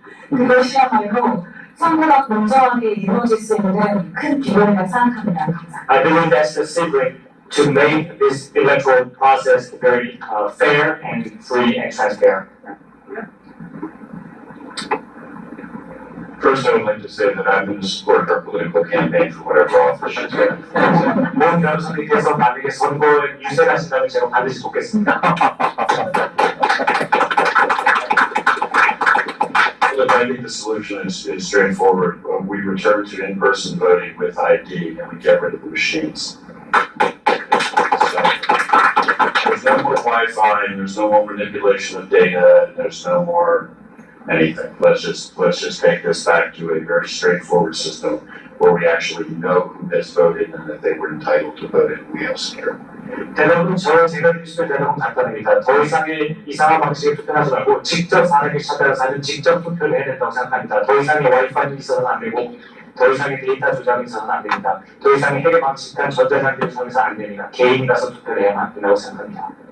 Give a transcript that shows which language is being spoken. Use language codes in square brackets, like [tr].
[ko] 그것이야말로 선거가 공정하게 이루어질 수 있는 큰 기회라고 생각합니다. 감사합니다. [en] I believe that's the secret to make this electoral process very fair and free and transparent. First, I would like to say that I'm going to support our political campaign for whatever office she's running. [ko] 모든 변호사님께서 만약에 선거에 유세하신다면 제가 반드시 돕겠습니다. [en] Look, I think the solution is straightforward. We return to in-person voting with ID and we get rid of the machines. So, there's no more Wi-Fi, and there's no more manipulation of data, and there's no more anything. Let's just take this back to a very straightforward system where we actually know who has voted and that they were entitled to vote and we have security. [ko] 대답은 제가 드릴 수 있는 대답은 간단합니다. 더 이상의 이상한 방식의 투표하지 말고 직접 사람에게 찾아가서 직접 투표를 해야 된다고 생각합니다. 더 이상의 와이파이는 있어서는 안 되고 더 이상의 데이터 조작이 있어서는 안 됩니다. 더 이상의 해외 방식한 전자장비를 통해서 안 됩니다. 개인이 가서 투표를 해야만 된다고 생각합니다.